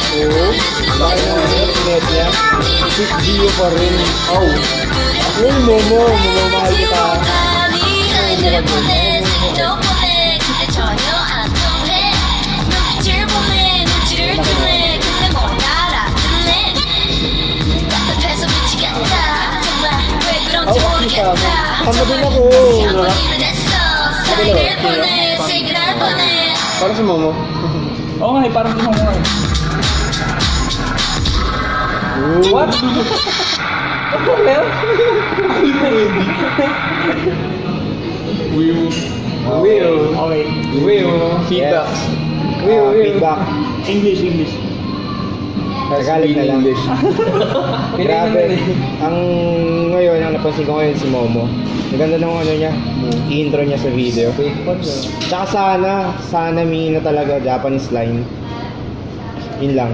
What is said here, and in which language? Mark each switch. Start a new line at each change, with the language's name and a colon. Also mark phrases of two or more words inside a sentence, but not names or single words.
Filipino: Laki ng net niya. 6G pa rin. Oh. Yung Momo mahal kita.
Korean: 사인을 보내 또 보내 근데 전혀 안 통해 눈빛을 보내 눈치를 주네 근데 뭔가 알아듣네 답답해서 미치겠다 정말 왜 그런지 모르겠다
Filipino: Tama din ako.
Korean: 장본인은 했어 사인을 보내 시그널 보내
Filipino: Para si Momo. Oo nga, parang gusto mo nga. What? Ano ba yan? Will. Okay. Feedback. Feedback. English. Tagalog na lang. Grabe. Ang ngayon, ang napansin ko ngayon si Momo. Ang ganda ng ano niya, intro niya sa video. Tsaka sana may na talaga
English: Japanese line.
Filipino: Yun lang.